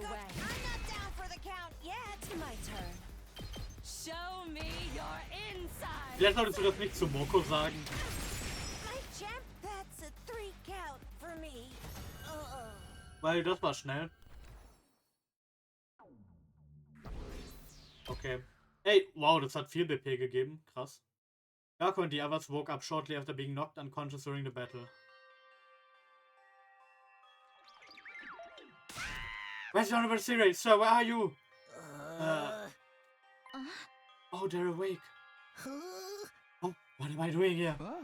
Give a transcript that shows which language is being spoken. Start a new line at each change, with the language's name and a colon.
English: I'm not down for the count yet! My turn. Show me your inside.
German: Vielleicht solltest du das nicht zu Moko sagen.
English: My champ, that's a 3 count. me.
German: Weil das war schnell.
English: Okay.
German: Hey, wow, das hat viel BP gegeben. Krass.
English: Gaku and the others woke up shortly after being knocked unconscious during the battle. Where's Honorable Sirei? Sir, where are you? Oh, they're awake. Oh, what am I doing here?